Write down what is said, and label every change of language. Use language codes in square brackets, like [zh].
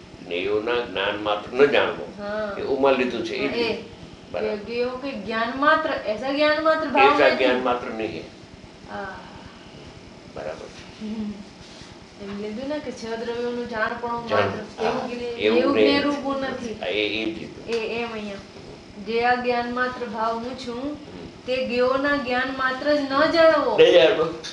[gu] જ્ઞેયોના જ્ઞાન માત્ર ન જાણવો એ ઉમાં લીધું છે. [hi] ज्ञान मात्र ऐसा ज्ञान मात्र भाव ऐसा ज्ञान मात्र नहीं है. बराबर. [gu] એમ લીધું ને કે છ દ્રવ્યોનું જાણપણું માત્ર એવું જ્ઞેયરૂપું નથી. એમ અહીંયા જે આ જ્ઞાન માત્ર ભાવ હું છું તે જ્ઞેયોના જ્ઞાન માત્ર જ ન જાણવો.